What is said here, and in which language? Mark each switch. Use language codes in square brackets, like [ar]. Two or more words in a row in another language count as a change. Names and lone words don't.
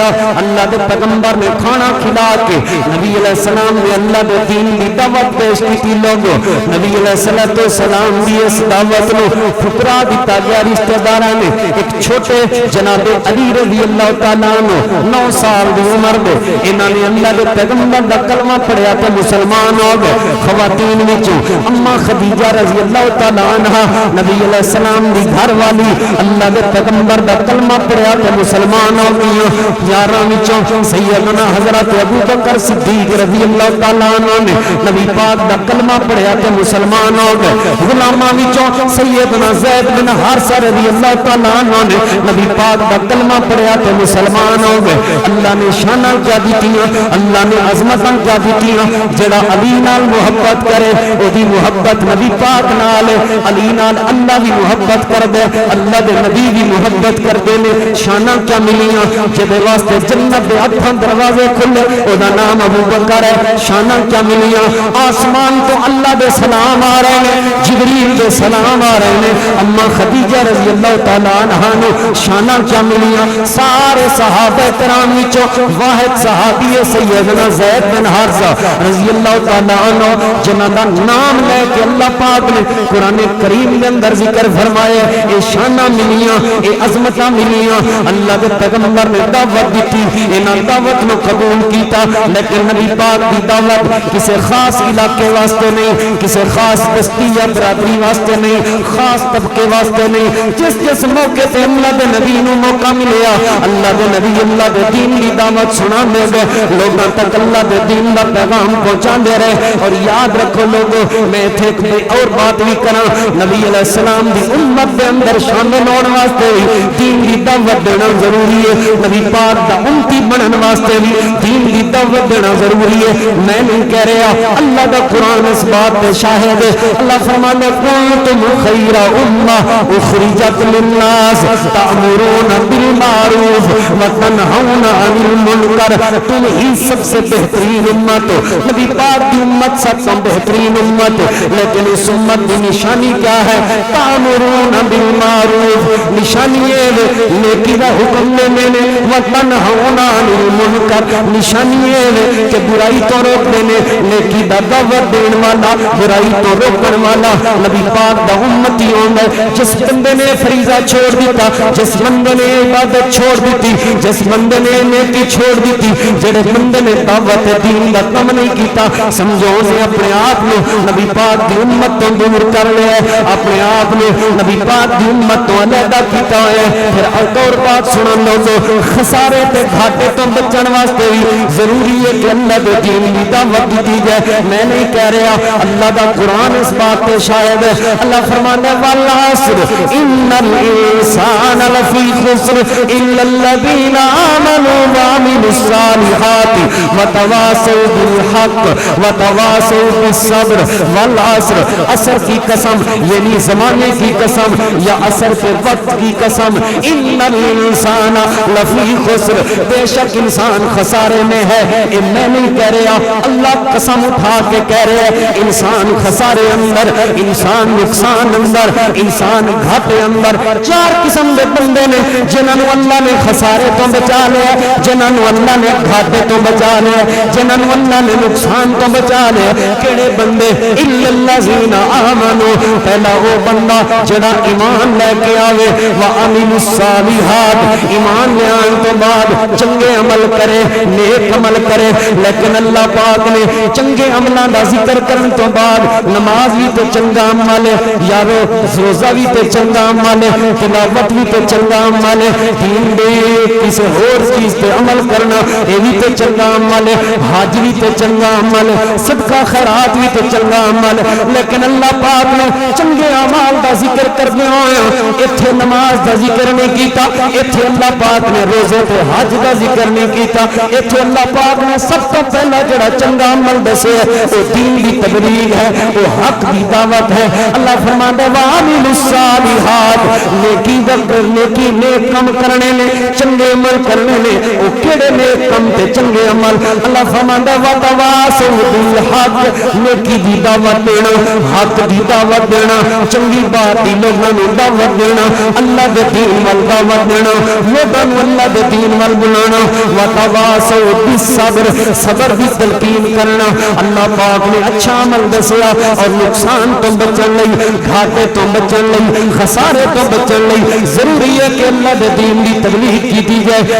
[pa] اللہ دے پیغمبر نے کھانا کھلا کے نبی علیہ السلام نے اللہ دے دین دی دعوت پیش کی لوگوں۔ نبی علیہ السلام دی اس دعوت نو ٹھکرا دیتا گیا رشتہ داراں نے۔ ایک چھوٹے جناب علی رضی اللہ تعالیٰ عنہ 9 سال دی عمر دے انہاں نے اللہ دے پیغمبر دا کلمہ پڑھیا تے مسلمان ہو گئے۔ خواتین وچوں اما خدیجہ رضی اللہ تعالیٰ عنہ نبی علیہ السلام دی گھر والی اللہ دے پیغمبر دا کلمہ پڑھیا تے مسلمان ہو گئی۔ یاراں وچوں سیدنا حضرت ابوبکر صدیق رضی اللہ تعالیٰ عنہ نے نبی پاک دا کلمہ پڑھیا تے مسلمان ہو گئے۔ غلاماں وچوں سیدنا زید بن حارثہ رضی اللہ تعالیٰ عنہ نے نبی پاک دا کلمہ پڑھیا تے مسلمان ہو گئے۔ اللہ نے شاناں کیا دتیاں، اللہ نے عظمتاں کیا دتیاں۔ جڑا علی نال محبت کرے او دی محبت نبی پاک نال، علی نال اللہ بھی محبت کر دے، اللہ دے نبی بھی محبت کر دے نے۔ شاناں کیا ملیاں، جدے واسطے جنت دے ہتھاں دروازے کھلے او دا نام ابو بکر ہے۔ شاناں کیا ملیاں، آسمان تو اللہ دے سلام آ رہے ہیں، جبریل دے سلام آ رہے ہیں۔ اما خدیجہ رضی اللہ تعالیٰ عنہا نو شاناں کیا ملیاں، سارے صحابہ کرام وچوں واحد صحابی سیدنا زید بن حارثہ رضی اللہ تعالیٰ عنہ جنہاں دا نام لے کے اللہ پاک نے قرآن کریم دے اندر ذکر فرمایا۔ اے شاناں ملیاں، اے عظمتاں ملیاں۔ اللہ دے پیغمبر نے دعوت دیتی، انہاں دعوت نو قبول کیتا، لیکن نبی پاک دی دعوت کسے خاص علاقے واسطے نہیں، کسے خاص بستی یا برادری واسطے نہیں، خاص طبقے واسطے نہیں۔ جس موقع تے اللہ دے نبی نو موقع ملیا، اللہ دے نبی اللہ دے دین دی دعوت سنا دے گئے، لوگاں تک اللہ دے دین دا پیغام پہنچا دے رہے۔ اور یاد رکھو لوگوں، میں ایک اور بات بھی کراں، نبی علیہ السلام دی امت دے اندر شامل ہونے واسطے دین دی دعوت دینا ضروری ہے، نبی پاک دا امتی بنن واسطے بھی دین دی دعوت دینا ضروری ہے۔ [ur] میں نہیں کہہ رہا، اللہ دا قرآن اس بات پہ شاہد ہے۔ اللہ فرماتا ہے [ar] کنتم خیر امہ اخرجت للناس تأمرون بالمعروف وتنہون عن المنکر، [ur] تم ہی سب سے بہترین امت ہو۔ نبی پاک کی امت سب سے بہترین امت، لیکن اس امت کی نشانی کیا ہے؟ [ar] تأمرون بالمعروف، [ur] نشانی ہے نیکی کا حکم دینے، [ar] وتنہون عن المنکر، [ur] نشانی ہے کہ برائی تو روک دینے، [pa] نیکی دا دعوت دین والا، برائی تو روکن والا نبی پاک دا امتی ہوندا ہے۔ جس بندے نے فریضہ چھوڑ دیتا، جس بندے نے عبادت چھوڑ دیتی، جس بندے نے نیکی چھوڑ دیتی، جڑے بندے نے دعوت دین دا کم نہیں کیتا، سمجھو نے اپنے آپ نے نبی پاک دی امت تو دور کر لیا ہے، اپنے آپ نے نبی پاک دی امت تو علیحدہ کیتا ہے۔ پھر ایک اور بات سنا لو، خسارے تے گھاٹے تو بچن واسطے بھی ضروری ہے کہ اللہ دے دین دی دعوت دی جائے۔ [ur] میں نہیں کہہ رہا، اللہ دا قرآن اس بات پہ شاہد ہے۔ اللہ فرماتا ہے [ar] والعصر ان الانسان لفی خسر الا الذین آمنوا وعملوا الصالحات وتواصوا بالحق وتواصوا بالصبر والعصر، [ur] عصر کی قسم یعنی زمانے کی قسم یا عصر کے وقت کی قسم، [ar] ان الانسان لفی خسر، [ur] بے شک انسان خسارے میں ہے۔ میں نہیں کہہ رہا، اللہ قسم اٹھا کے کہہ رہے ہیں انسان خسارے اندر، انسان نقصان اندر، انسان گھاٹے اندر۔ [pa] 4 قسم دے بندے نے جنہاں نوں اللہ نے خسارے تو بچا لیا, جنہاں نوں اللہ نے گھاٹے تو بچا لیا, جنہاں نوں اللہ نے نقصان تو بچا لیا. کہڑے بندے؟ [ar] الا الذین آمنوا, [pa] پہلا وہ بندہ جڑا ایمان لے کے آوے, [ar] وعملوا الصالحات, [pa] ایمان لے آن تو بعد چنگے عمل کرے, نیک عمل کرے. لیکن اللہ پاک نے چنگے عملاں دا ذکر کرن تو بعد نماز بھی تے چنگا عمل ہے یارو, روزہ بھی تے چنگا عمل ہے, تلاوت بھی تے چنگا عمل ہے, دین دے کسی اور چیز تے عمل کرنا یہ بھی تے چنگا عمل ہے, حج بھی تے چنگا عمل ہے, صدقہ خیرات بھی تے چنگا عمل ہے. لیکن اللہ پاک نے چنگے اعمال دا ذکر کرنے ہوئے ایتھے نماز دا ذکر نہیں کیتا, ایتھے اللہ پاک نے روزے تے حج دا ذکر نہیں کیتا, ایتھے اللہ پاک نے سب تو پہلا جڑا چنگا عمل دسے وہ دین دی تبلیغ ہے, وہ حق دی دعوت ہے. اللہ فرماندا ہے [ar] وَعَمِلُوا الصَّالِحَاتِ, [pa] نیکی نیک کم کرنے نے, چنگے عمل کرنے نے. وہ کیڑے نیک کم تے چنگے عمل؟ اللہ فرماندا ہے [ar] وَتَوَاصَوْا بِالْحَقِّ, [pa] نیکی دی دعوت دینا, حق دی دعوت دینا, چنگی بات دی لوگاں نوں دعوت دینا, اللہ دے دین ول دعوت دینا, لوگاں نوں اللہ دے دین ول بلانا. [ar] وَتَوَاصَوْا بِالصَّبْرِ, [pa] صبر دی تلقین کرنا. اللہ پاک نے اچھا عمل دسیا اور نقصان تو بچن لئی, گھاٹے تو بچن لئی, خسارے تو بچن لئی ضروری ہے کہ اللہ دے دین دی تبلیغ کی جائے.